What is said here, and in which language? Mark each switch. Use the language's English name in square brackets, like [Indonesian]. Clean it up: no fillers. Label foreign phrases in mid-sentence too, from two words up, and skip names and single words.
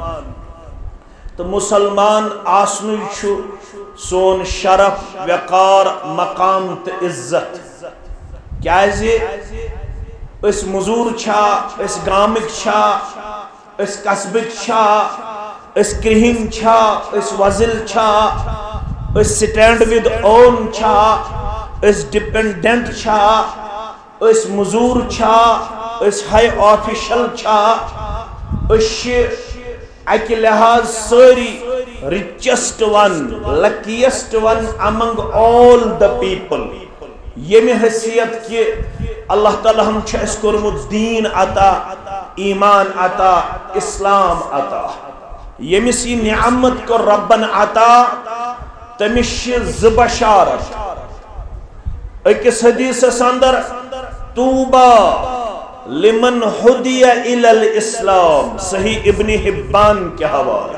[Kashmiri] تو مسلمان آسنو چھو سون شرف وقار مقام تو عزت کیا اس مزور چھا اس گامک چھا اس قصبک چھا اس کرہن چھا اس وزل چھا اس [English] stand with own [Kashmiri] چھا اس ڈپینڈنٹ چھا اس مزور چھا اس [English] high official [Kashmiri] چھا اس اکہ لحاظ ساری [English] richest one, luckiest one among all the people. [Kashmiri] یمی حیثیت کہ اللہ تعالیٰ ہم چھے اس کرمت دین عطا، ایمان عطا، اسلام عطا. یمی سی نعمت کو ربن عطا تمش زبشارت. اکس حدیث اندر [Arabic] توبہ لمن ہدی الی الاسلام، [Kashmiri] صحیح ابن حبان [Urdu] کے حوالے.